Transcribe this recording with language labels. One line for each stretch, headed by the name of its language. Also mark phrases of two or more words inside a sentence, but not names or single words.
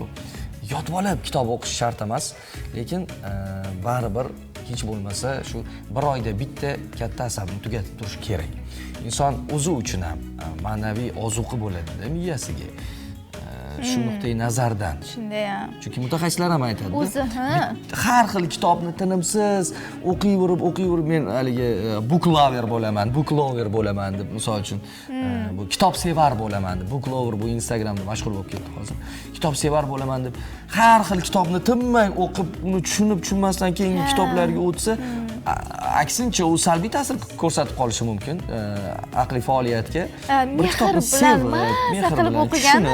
Uzbek: Yotib olib kitob o'qish shart emas, lekin baribir hech bo'lmasa shu bir oyda bitta katta asarni tugatib turish kerak. Inson o'zi uchun ham ma'naviy ozuqa bo'ladi-da miyasiga. Shu nuqtai nazardan. Shunday ham. Chunki mutaxassislar ham aytadi. O'zi, har xil kitobni tinimsiz o'qiyverib men haligi
English: book lover
Uzbek: bo'laman deb, misol uchun bu kitob sevar bo'laman deb,
English: book lover
Uzbek: bu Instagramda mashhur bo'lib ketdi hozir. Kitob sevar bo'laman deb har xil kitobni tinmay o'qib, uni tushunmasdan keyingi kitoblarga o'tsa, aksincha u salbiy ta'sir ko'rsatib qolishi mumkin aqliy faoliyatga. Bir kitobni sevib, mehr bilan o'qigani